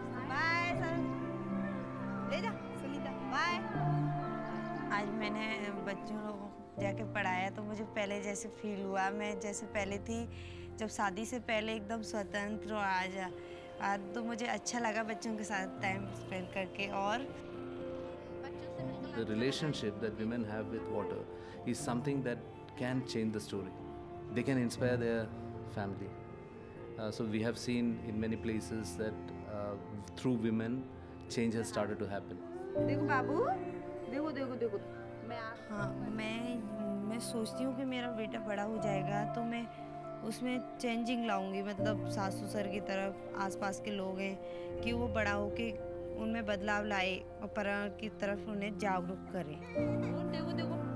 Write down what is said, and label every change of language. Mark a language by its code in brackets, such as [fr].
[hi] Bye sir, ले जा Sunita, bye. आज मैंने बच्चों को जाके पढ़ाया तो मुझे पहले जैसे फील हुआ, मैं जैसे पहले थी जब शादी से पहले एकदम स्वतंत्र, आज तो मुझे अच्छा लगा बच्चों के साथ टाइम स्पेंड करके। और [en] The relationship that women have with water is something that can change the story. They can inspire their family. So we have seen in many places that through women, change has started to happen. [hi] देखो बाबू, देखो देखो देखो, हाँ, मैं सोचती हूँ कि मेरा बेटा बड़ा हो जाएगा तो मैं उसमें चेंजिंग लाऊंगी, मतलब सास ससुर की तरफ आसपास के लोग हैं कि वो बड़ा होके उनमें बदलाव लाए और पर्यावरण की तरफ उन्हें जागरूक करें। देखो देखो,